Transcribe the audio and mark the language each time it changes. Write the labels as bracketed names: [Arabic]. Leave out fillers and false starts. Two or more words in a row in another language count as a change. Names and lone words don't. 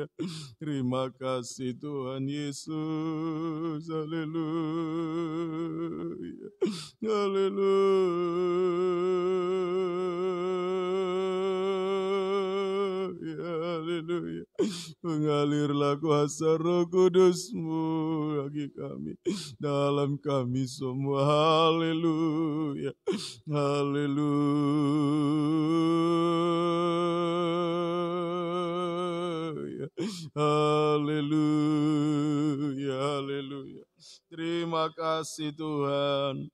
[Indonesian] Terima kasih Tuhan Yesus. Haleluya. Haleluya. Haleluya. Mengalirlah kuasa Roh Kudus-Mu bagi kami, dalam kami semua. Haleluya. Haleluya. Haleluya. Haleluya. Terima kasih Tuhan.